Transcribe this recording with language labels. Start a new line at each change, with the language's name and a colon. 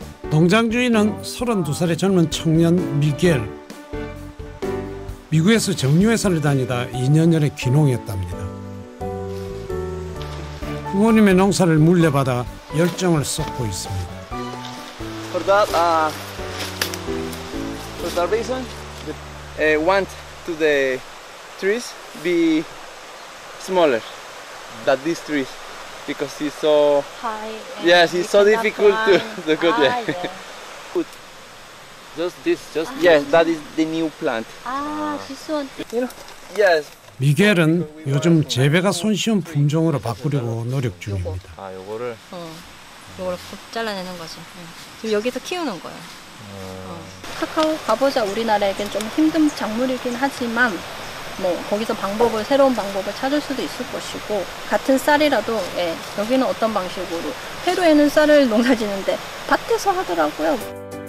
Korean: 농장 주인은 32살의 젊은 청년 미겔. 미국에서 정유회사를 다니다 2년 전에 귀농했답니다. 부모님의 농사를 물려받아 열정을 쏟고 있습니다.
English: For that reason, want to the trees be smaller than these trees because it's so high. yes, it's so difficult to cut. Yeah. Just this, just Yes, that is the new plant. this one. You know? Yes.
Korean: 미겔은 요즘 재배가 손쉬운 품종으로 바꾸려고 노력 중입니다. 아 요거를 이걸 잘라내는 거지. 지금 여기서 키우는 거예요. 카카오 가보자 우리나라에겐 좀 힘든 작물이긴 하지만 뭐 거기서 새로운 방법을 찾을 수도 있을 것이고 같은 쌀이라도 여기는 어떤 방식으로 페루에는 쌀을 농사지는데 밭에서 하더라고요.